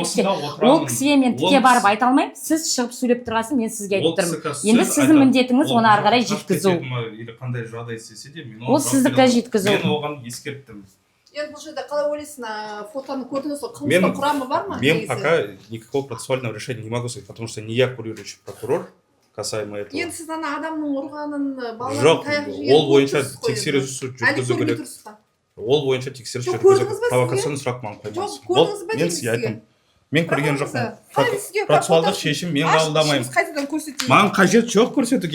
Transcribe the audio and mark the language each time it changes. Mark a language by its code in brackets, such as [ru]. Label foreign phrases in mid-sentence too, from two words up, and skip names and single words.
[kk] осында ол отырамын. кісіге мен Ол тіке барып кісі- айта алмаймын сіз шығып сөйлеп тұрғасын мен сізге Ол айтып кісі тұрмын қазір енді сөз сіздің айтады. міндетіңіз Ол оны ары қарай қашып жеткізу кетеді ма, или қандай жағдай істесе де мен Ол оған жауап сіздікі бере аламын. жеткізу. Мен оған ескерттім. енді бұл жерде қалай ойлайсың фотоны көрдіңіз ғой Мен- қылмыстың құрамы бар ма Мен негізі? [ru] пока никакого процессуального решения не могу сказать, потому что не я курирующий прокурор касаемо этого. [kk] енді сіз ана адамның ұрғанын балалардың Жоқ, таяқ жегенін ол бойынша көріп тұрсыз ғой тексеру енді. жүргізу әлі көрмей керек. тұрсыз ба Ол бойынша тексеріс Жоқ, жүргізу көрдіңіз ба керек. Провокационный сұрақ маған қоймаңыз. Жоқ, көрдіңіз ба Мен деймін сізге сізге? айттым. Мен көрген Бірақ жоқпын. қалай сізге Процессуалдық фотосын шешім мен ашып қабылдамаймын. ішіңіз қайтадан көрсетейін Маған қажет жоқ көрсетуге.